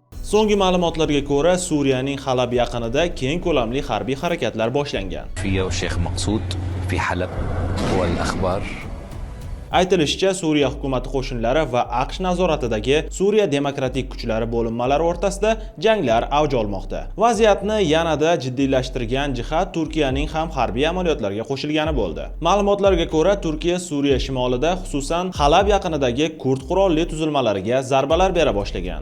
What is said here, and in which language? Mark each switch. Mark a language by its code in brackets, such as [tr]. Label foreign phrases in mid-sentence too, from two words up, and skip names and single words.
[uz] So'nggi ma'lumotlarga ko'ra, Suriyaning Halab yaqinida keng ko'lamli harbiy harakatlar boshlangan. [ar] فيا والشيخ مقصود في حلب والأخبار. [uz] Aytilishicha, Suriya hukumati qo'shinlari va AQSh nazoratidagi Suriya demokratik kuchlari bo'linmalari o'rtasida janglar avj olmoqda. Vaziyatni yanada jiddiylashtirgan jihat Turkiyaning ham harbiy amaliyotlarga qo'shilgani bo'ldi. Ma'lumotlarga ko'ra, Turkiya Suriya shimolida, xususan Halab yaqinidagi kurd qurolli tuzilmalariga zarbalar bera boshlagan.